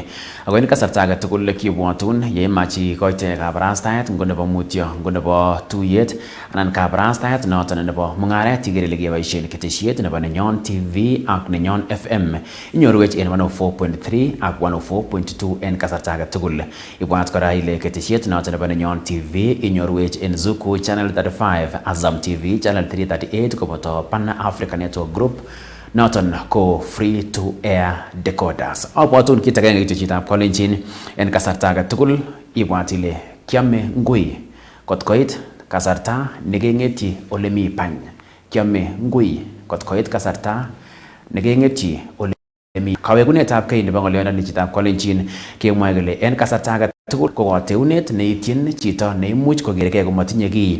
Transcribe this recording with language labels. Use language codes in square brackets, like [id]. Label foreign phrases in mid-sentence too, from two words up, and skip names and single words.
[sgc] Ako en kasarta age tugul kibwotun yeimach ikoite kabarastaet ngo nebo mutyo ngo nebo tuyet anan kabarastaet noton nebo mung'aret iker ile keboisien ketesiet nebo Nenyon TV ak Nenyon FM. Inyoruwech en 104.3 ak 104.2 en kasarta age tugul. Ibwat kora ile ketesiet noton nebo Nenyon TV inyoruwech en Zuku Channel 35, Azam TV Channel 338 koboto Pan Africa Network Group noton ko [en] free to air decoders. [sgc] Abwatun kit agenge kityo chitab Kalenjin en kasarta age tugul ibwat ile kiame ngui kot koit kasarta nekeng'etyi ole mi pany. Kiame ngui kot koit kasarta nekeng'etyi ole mi. Kawekunetab kei nebo ng'olyondoni chitab Kalenjin kemwoe kole en kasarta age tugul ko kateunet neityin chito neimuch kokergei komatinye kiy.